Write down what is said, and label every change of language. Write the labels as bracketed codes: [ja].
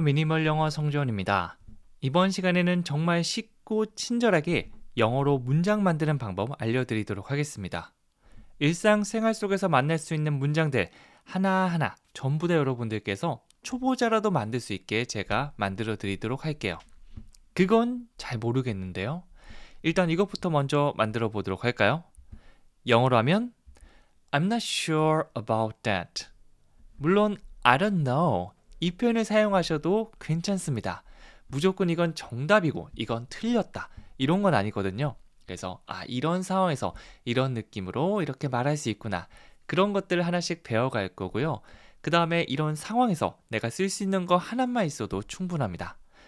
[ko] 미니멀 영어 성주원입니다. 이번 시간에는 정말 쉽고 친절하게 영어로 문장 만드는 방법 알려드리도록 하겠습니다. 일상생활 속에서 만날 수 있는 문장들 하나하나 전부 다 여러분들께서 초보자라도 만들 수 있게 제가 만들어 드리도록 할게요. 그건 잘 모르겠는데요. 일단 이것부터 먼저 만들어 보도록 할까요? 영어로 하면 [en] I'm not sure about that. [ko] 물론 [en] I don't know [ko] 이 표현을 사용하셔도 괜찮습니다. 무조건 이건 정답이고 이건 틀렸다 이런 건 아니거든요. 그래서 이런 상황에서 이런 느낌으로 이렇게 말할 수 있구나. 그런 것들을 하나씩 배워갈 거고요. 그 다음에 이런 상황에서 내가 쓸 수 있는 거 하나만 있어도 충분합니다.